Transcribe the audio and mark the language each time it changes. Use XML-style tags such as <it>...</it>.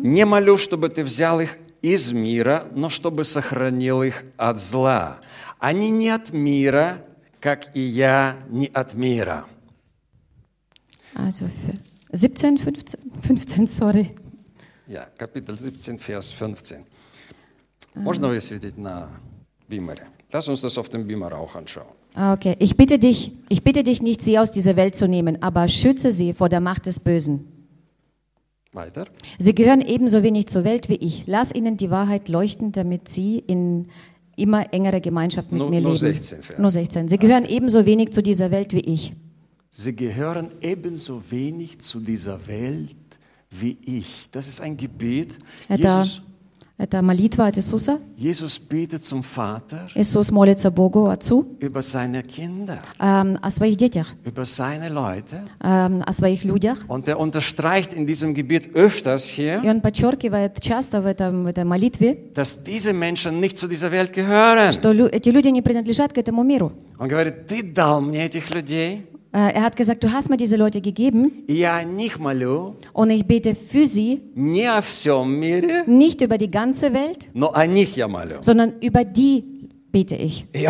<ru>Не молю, чтобы ты взял их из мира, но чтобы сохранил их от зла. Они не от мира, как и я не от мира.</ru> <de>Also für 17, 15, sorry. Ja, Kapitel 17, Vers 15.</de> <ru>Можно высветить на Бимере?</ru> <de>Lass uns das auf dem Beamer auch anschauen. Okay, ich bitte dich nicht, sie aus dieser Welt zu nehmen, aber schütze sie vor der Macht des Bösen. Weiter. Sie gehören ebenso wenig zur Welt wie ich. Lass ihnen die Wahrheit leuchten, damit sie in immer engere Gemeinschaft mit mir leben. Nur 16, Vers. Nur 16. Sie gehören ebenso wenig zu dieser Welt wie ich. Sie gehören ebenso wenig zu dieser Welt wie ich. Das ist ein Gebet.</de> <ru>Это молитва от Иисуса.</ru> <de>Jesus betet zum Vater.</de> <ru>Иисус молится Богу Отцу.</ru> <de>Über seine Kinder.</de> <ru>О своих детях.</ru> <de>Über seine Leute.</de> <ru>О своих людях.</ru> <de>Und er unterstreicht in diesem Gebet öfters hier.</de> <ru>И он подчеркивает часто в этой молитве.</ru> <de>Dass diese Menschen nicht zu dieser Welt gehören.</de> <ru>Что эти люди не принадлежат к этому миру. Он говорит: Ты дал мне этих людей.</ru> <de>Er hat gesagt, du hast mir diese Leute gegeben. Und ich bete für sie. Nicht über die ganze Welt. Sondern über die bete ich.</de>